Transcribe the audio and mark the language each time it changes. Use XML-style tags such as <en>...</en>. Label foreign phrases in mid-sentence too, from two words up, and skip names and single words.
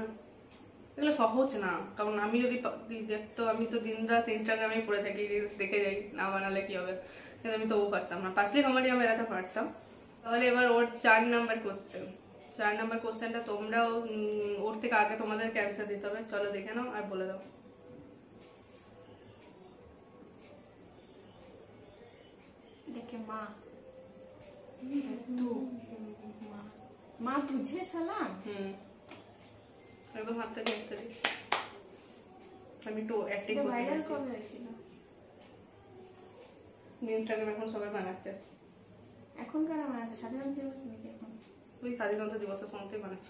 <bn>এগুলো সহজ না, কারণ আমি যদি দেখতো, আমি তো দিন রাত ইনস্টাগ্রামে পড়ে থাকি, রিলস দেখে যাই, না বানালে কি হবে। কিন্তু আমি তবু পারতাম না, পাতলি কমেডি আমি এরাতে পারতাম। তাহলে এবার ওর 4</bn> <en>নাম্বার কোশ্চেন।</en> <bn>4 নাম্বার কোশ্চেনটা তোমরাও ওর থেকে আগে তোমাদেরকে অ্যান্সার দিতে হবে। চলো দেখে নাও আর বলে দাও।</bn> <hi>देखे माँ तू माँ तुझे सलाम।</hi> <bn>একদম হাতটা দেখতে দিই, আমি একটু অ্যাক্টিং করতে ভাইরাল পারছি। কবে হয়েছিল? ইনস্টাগ্রামে এখন সবাই বানাচ্ছে। এখন কেন বানাচ্ছে? স্বাধীনতা দিবস নাকি এখন? ওই স্বাধীনতা দিবসের সময়তেই বানাচ্ছিল।</bn>